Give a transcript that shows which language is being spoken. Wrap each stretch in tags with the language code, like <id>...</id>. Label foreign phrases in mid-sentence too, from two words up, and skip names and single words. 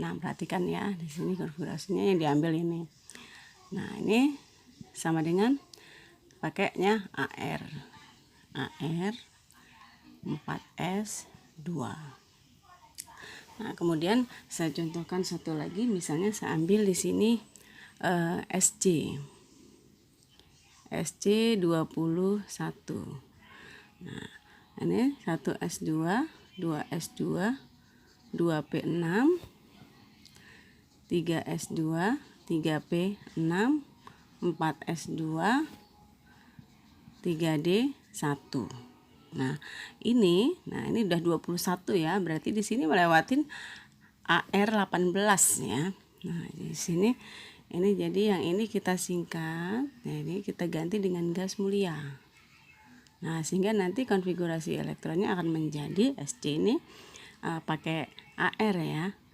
<id>Perhatikan ya, di sini konfigurasinya yang diambil ini. Nah, ini sama dengan pakainya Ar 4s2. Nah, kemudian saya contohkan satu lagi, misalnya saya ambil di sini Sc 21. Nah, ini 1s2, 2s2, 2p6, 3s2, 3p6, 4s2, 3d1. Nah, ini udah 21 ya. Berarti di sini melewatin Ar 18 ya. Nah, di sini ini jadi yang ini kita singkat. Jadi kita ganti dengan gas mulia. Nah, sehingga nanti konfigurasi elektronnya akan menjadi Sc ini pakai Ar ya.</id>